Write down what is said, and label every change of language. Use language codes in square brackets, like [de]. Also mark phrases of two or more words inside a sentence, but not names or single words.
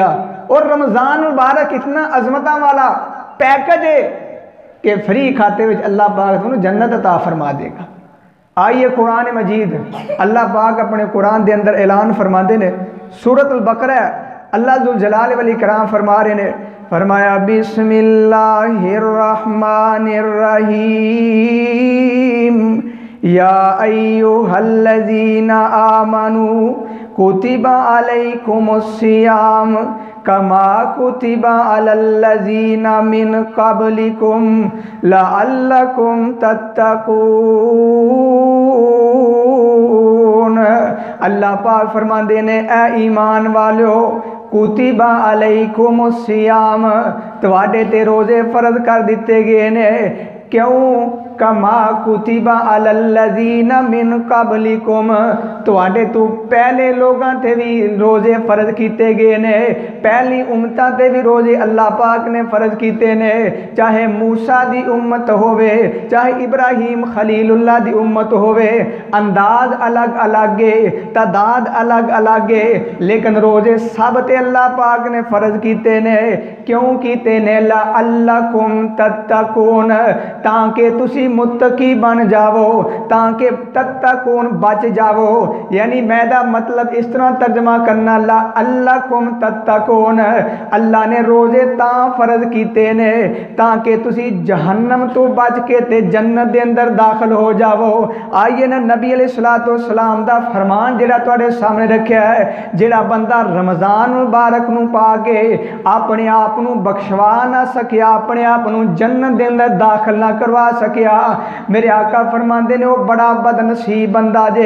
[ur] اور رمضان مبارک اتنا عظمت والا پیکیج ہے کہ فری کھاتے میں اللہ پاک تہانوں جنت عطا فرما دے گا. آئیے قرآن مجید اللہ پاک اپنے قرآن کے اندر اعلان فرماتے نے، سورت البقرہ اللہ ذوالجلال والاکرام فرما رہے نے، فرمایا [ar] بسم الله الرحمن الرحيم يا أيها الذين آمنوا كتب عليكم الصيام كما كتب على الذين من قبلكم لعلكم تتقون. [pa] ਅੱਲਾਹ ਪਾਕ ਫ਼ਰਮਾਂਦੇ ਨੇ, ਏ ਈਮਾਨ ਵਾਲੋ, [ar] كتب عليكم الصيام, [pa] ਤੁਹਾਡੇ ਤੇ ਰੋਜ਼ੇ ਫ਼ਰਜ਼ ਕਰ ਦਿੱਤੇ ਗਏ ਨੇ। ਕਿਉਂ? [ar] كما كتب على الذين من قبلكم, [pa] ਤੁਹਾਡੇ ਤੋਂ ਪਹਿਲੇ ਲੋਕਾਂ ਤੇ ਵੀ ਰੋਜ਼ੇ ਫ਼ਰਜ਼ ਕੀਤੇ ਗਏ ਨੇ, ਪਹਿਲੀ ਉੱਮਤਾਂ ਤੇ ਵੀ ਰੋਜ਼ੇ ਅੱਲਾਹ ਪਾਕ ਨੇ ਫ਼ਰਜ਼ ਕੀਤੇ ਨੇ, ਚਾਹੇ ਮੂਸਾ ਦੀ ਉੱਮਤ ਹੋਵੇ, ਚਾਹੇ ਇਬਰਾਹੀਮ ਖ਼ਲੀਲੁੱਲਾਹ ਦੀ ਉੱਮਤ ਹੋਵੇ, चाहे इब्राहीम खलीलुल्लाह दी उम्मत होवे, ਅੰਦਾਜ਼ ਅਲੱਗ ਅਲੱਗ ਹੈ, ਤਾਦਾਦ ਅਲੱਗ ਅਲੱਗ ਹੈ, ਲੇਕਿਨ ਰੋਜ਼ੇ ਸਭ ਤੇ ਅੱਲਾਹ ਪਾਕ ਨੇ ਫ਼ਰਜ਼ ਕੀਤੇ ਨੇ। ਕਿਉਂ ਕੀਤੇ ਨੇ? [ar] لعلكم تتقون, [pa] ਤਾਕਿ ਤੁਸੀਂ ਮੁੱਤਕੀ ਬਣ ਜਾਵੋ, ਤਾਕਿ ਤੱਤਕੂਨ ਬਚ ਜਾਵੋ। [ur] یعنی میدا مطلب اس طرح ترجمہ کرنا, [ar] لعلكم تتقون, [pa] ਅੱਲਾਹ ਨੇ ਰੋਜ਼ੇ ਤਾਂ ਫ਼ਰਜ਼ ਕੀਤੇ ਨੇ ਤਾਕਿ ਤੁਸੀਂ ਜਹੰਨਮ ਤੋਂ ਬਚ ਕੇ ਤੇ ਜੰਨਤ ਦੇ ਅੰਦਰ ਦਾਖ਼ਲ ਹੋ ਜਾਵੋ। ਆਇਏ ਨਾ ਨਬੀ [ar] عليه الصلاة والسلام [pa] ਦਾ ਫ਼ਰਮਾਨ ਜਿਹੜਾ ਤੁਹਾਡੇ ਸਾਹਮਣੇ ਰੱਖਿਆ ਹੈ, ਜਿਹੜਾ ਬੰਦਾ ਰਮਜ਼ਾਨ ਮੁਬਾਰਕ ਨੂੰ ਪਾ ਕੇ ਆਪਣੇ ਆਪ ਨੂੰ ਬਖ਼ਸ਼ਵਾ ਨਾ ਸਕਿਆ, ਆਪਣੇ ਆਪ ਨੂੰ ਜੰਨਤ ਦੇ ਅੰਦਰ ਦਾਖ਼ਲ ਨਾ ਕਰਵਾ ਸਕਿਆ, ਮੇਰੇ ਆਕਾ ਫ਼ਰਮਾਂਦੇ ਨੇ ਉਹ ਬੜਾ ਬਦਨਸੀਬ ਬੰਦਾ ਜੇ।